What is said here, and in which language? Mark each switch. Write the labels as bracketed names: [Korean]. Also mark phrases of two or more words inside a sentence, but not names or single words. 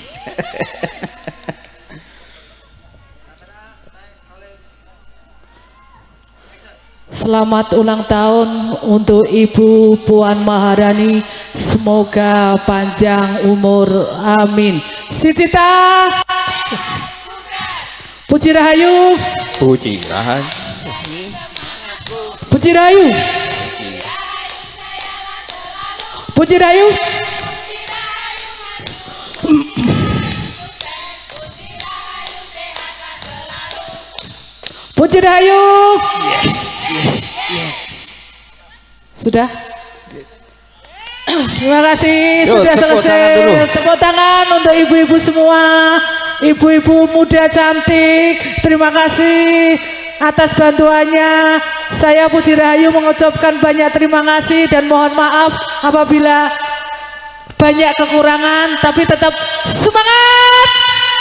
[Indonesian] Selamat ulang tahun untuk Ibu Puan Maharani. Semoga panjang umur. Amin. Si Cita, Puji Rahayu, Puji Rahayu, Puji Rahayu, Puji Rahayu. Puji Rahayu. Sudah? Terima kasih. Yuk, sudah tepuk selesai. tangan dulu. Tepuk tangan untuk ibu-ibu semua. Ibu-ibu muda cantik. Terima kasih atas bantuannya. Saya Puji Rahayu mengucapkan banyak terima kasih dan mohon maaf apabila banyak kekurangan, tapi tetap semangat.